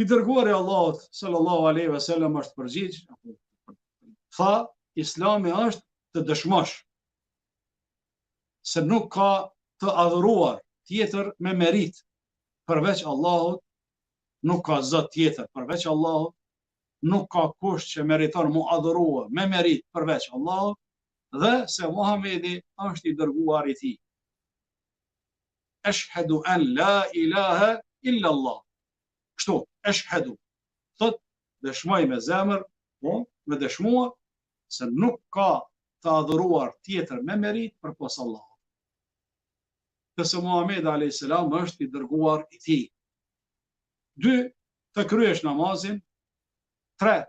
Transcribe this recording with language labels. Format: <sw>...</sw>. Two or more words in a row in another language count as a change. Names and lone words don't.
<sq>I dërguari i Allahut</sq> <ar>صلى الله عليه وسلم</ar> <sq>është përgjigj, tha, Islami është të dëshmosh se nuk ka të adhuruar tjetër me merit përveç Allahut, nuk ka zot tjetër përveç Allahut, nuk ka kush që meriton mu adhurua me merit përveç Allahut, dhe se Muhamedi është i dërguar i tij.</sq> <ar>أشهد أن لا إله إلا الله.</ar> <sq>Kështu, ashhadu, thot, dëshmoj me zemër, po, me dëshmua se nuk ka të adhuruar tjetër me merit përpos Allahut. Këse Muhamedi a.s. është i dërguar i tij. 2. Të kryesh namazin, 3.</sq>